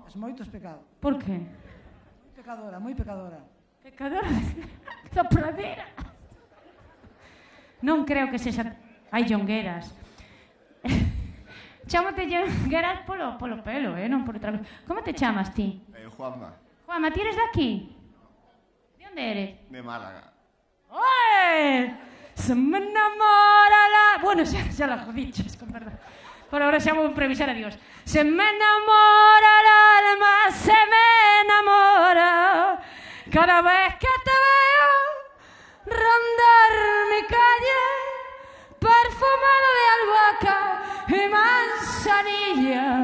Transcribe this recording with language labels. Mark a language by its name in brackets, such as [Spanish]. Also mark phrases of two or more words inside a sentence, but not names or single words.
[Galician] Es moitos pecados. Por que? Moi pecadora, moi pecadora. Pecadora da pradera. Non creo que sexa... Hai Llongueras. Chámate Llongueras polo pelo, non por outra cosa. Como te chamas ti? Juanma. Juanma, ti eres de aquí? De onde eres? De Málaga. [Spanish] ¡Oye! Se me enamora la... Bueno, ya la jodiches, con perdón. Por ahora [Galician] xa vou improvisar, [Spanish] adiós. Se me enamora el alma, se me enamora cada vez que te veo rondar mi calle, perfumado de albahaca y manzanilla.